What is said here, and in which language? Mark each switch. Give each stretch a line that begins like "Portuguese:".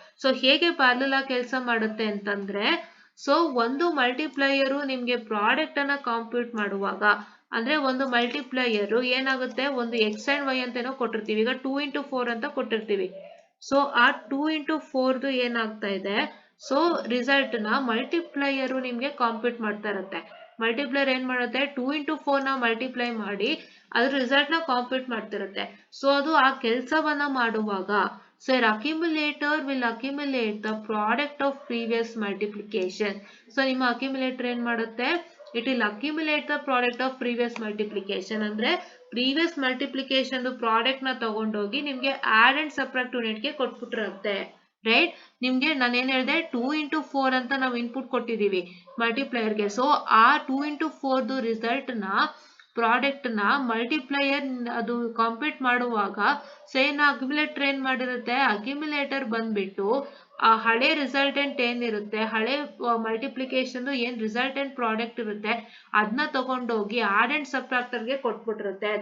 Kannada: So ಹೇಗೆ parallel ಆಗಿ ಕೆಲಸ ಮಾಡುತ್ತೆ ಅಂತಂದ್ರೆ, ಸೊ ಒಂದು ಮಲ್ಟಿಪ್ಲೈಯರು ನಿಮ್ಗೆ ಪ್ರಾಡಕ್ಟ್ ಅನ್ನ ಕಾಂಪ್ಯೂಟ್ ಮಾಡುವಾಗ, ಅಂದ್ರೆ ಒಂದು ಮಲ್ಟಿಪ್ಲೈಯರ್ ಏನಾಗುತ್ತೆ, ಒಂದು ಎಕ್ಸ್ ಅಂಡ್ ವೈ ಅಂತ ಏನೋ ಕೊಟ್ಟಿರ್ತೀವಿ. ಈಗ 2 into 4 ಅಂತ ಕೊಟ್ಟಿರ್ತೀವಿ. ಸೊ ಆ 2 into 4 ಏನಾಗ್ತಾ ಇದೆ, ಸೊ ರಿಸಲ್ಟ್ ನ ಮಲ್ಟಿಪ್ಲೈಯರ್ ನಿಮ್ಗೆ ಕಾಂಪ್ಯೂಟ್ ಮಾಡ್ತಾ ಇರುತ್ತೆ. ಮಲ್ಟಿಪ್ಲೈಯರ್ ಏನ್ ಮಾಡುತ್ತೆ, 2 into 4 ನ ಮಲ್ಟಿಪ್ಲೈ ಮಾಡಿ ಅದ್ರ ರಿಸಲ್ಟ್ ನ ಕಾಂಪ್ಯೂಟ್ ಮಾಡ್ತಿರುತ್ತೆ. ಸೊ ಅದು ಆ ಕೆಲಸವನ್ನ ಮಾಡುವಾಗ,
English: so your accumulator will accumulate the product of previous multiplication. So
Kannada: ನಿಮ್ಮ accumulator ಏನ್ ಮಾಡುತ್ತೆ,
English: it will accumulate the product of previous multiplication.
Kannada: ಅಂದ್ರೆ previous multiplication ಪ್ರಾಡಕ್ಟ್ ನ ತಗೊಂಡೋಗಿ ನಿಮ್ಗೆ
English: add and subtract unit
Kannada: ಗೆ ಕೊಟ್ಬಿಟ್ಟಿರುತ್ತೆ, ರೈಟ್? ನಿಮ್ಗೆ ನಾನು ಏನ್ ಹೇಳಿದೆ, 2 into 4 ಅಂತ ನಾವು ಇನ್ಪುಟ್ ಕೊಟ್ಟಿದೀವಿ ಮಲ್ಟಿಪ್ಲೈಯರ್ ಗೆ. ಸೊ ಆ 2 into 4 ರಿಸಲ್ಟ್ ನ ಪ್ರಾಡಕ್ಟ್ ನ ಮಲ್ಟಿಪ್ಲೈಯರ್ ಅದು ಕಾಂಪ್ಯೂಟ್ ಮಾಡುವಾಗ ಸೇನ್ ಅಕ್ಯುಮುಲೇಟರ್ ಏನ್ ಮಾಡಿರುತ್ತೆ, ಅಕ್ಯುಮುಲೇಟರ್ ಬಂದ್ಬಿಟ್ಟು ಆ ಹಳೆ ರಿಸಲ್ಟೆಂಟ್ ಏನಿರುತ್ತೆ, ಹಳೆ ಮಲ್ಟಿಪ್ಲಿಕೇಶನ್ ಏನ್ ರಿಸಲ್ಟೆಂಟ್ ಪ್ರಾಡಕ್ಟ್ ಇರುತ್ತೆ ಅದನ್ನ ತಗೊಂಡೋಗಿ ಆಡ್ ಅಂಡ್ ಸಬ್ಟ್ರಾಕ್ಟರ್ ಗೆ ಕೊಟ್ಬಿಟ್ಟಿರುತ್ತೆ.